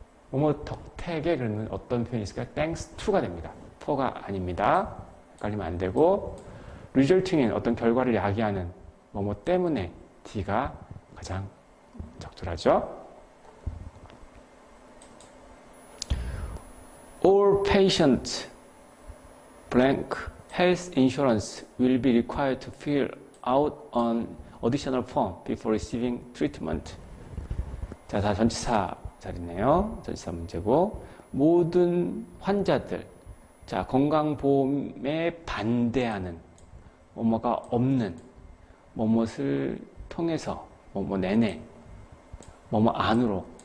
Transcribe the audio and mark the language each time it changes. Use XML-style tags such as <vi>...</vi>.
<ko>뭐뭐 덕택에 그러면 어떤 표현이 있을까요?</ko> <en>Thanks to</en> <ko>가 됩니다. for가 아닙니다. 헷갈리면 안 되고, resulting인 어떤 결과를 야기하는 뭐뭐 때문에 D가 가장 적절하죠.</ko> <en>All patients blank health insurance will be required to fill out an additional form before receiving treatment.</en> <ko>자, 다 전치사 자리네요. 전치사 문제고, 모든 환자들, 자, 건강보험에 반대하는, 뭐뭐가 없는, 뭐뭇을 통해서, 뭐뭐 내내, 뭐뭐 안으로.</ko>